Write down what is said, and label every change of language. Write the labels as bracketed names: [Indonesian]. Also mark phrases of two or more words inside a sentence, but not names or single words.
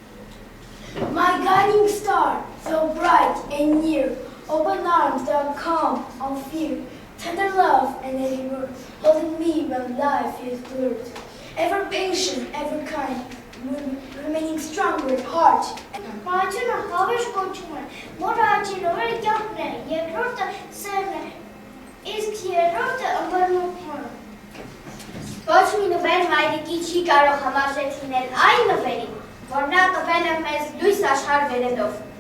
[English] My guiding star, so bright and near, open arms that are calm of fear, Tender love and every word, holding me when life is blurred. Ever patient, ever kind, remaining strong with heart. [Armenian] Մայրությունը հավերժ կոչում է, մորը աչին օրերը կյանքն է, երկրորդը սերն է, իսկ երրորդը ըմբռնումն է։ Ոչ մի նվեր մայրիկի չի կարող համարժեք լինել այն նվերին, որ նա տվել է մեզ լույս աշխարհ վերելով։